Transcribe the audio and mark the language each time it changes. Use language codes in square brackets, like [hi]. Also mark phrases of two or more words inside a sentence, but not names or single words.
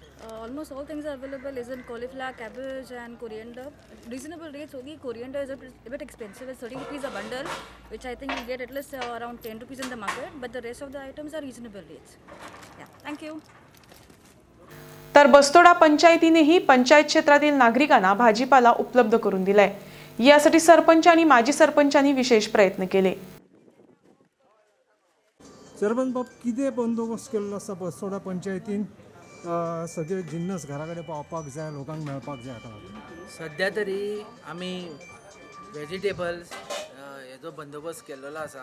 [en] Almost all things are available. Isn't cauliflower, cabbage, and coriander. Reasonable rates. Only coriander is a bit expensive. It's 30 rupees a bundle, which I think you get at least around 10 rupees in the market. But the rest of the items are reasonable rates. Yeah. Thank you. [mr] तर बस्तोडा पंचायतीनेही पंचायत क्षेत्रातील नागरिकांना भाजीपाला उपलब्ध करून दिलाय। यासाठी सरपंच आणि माजी सरपंचांनी विशेष प्रयत्न केले। [kok] सरपंच बाब, कितें बंदोबस्त केल्लो आसा बस्तोडा पंचायतीन? सगळे जिन्नस घरा कडेन पावपाक जाय, लोकांक मेळपाक जाय। आतां सध्या तरी आमी वेजिटेबल्स हेजो बंदोबस्त केल्लो आसा।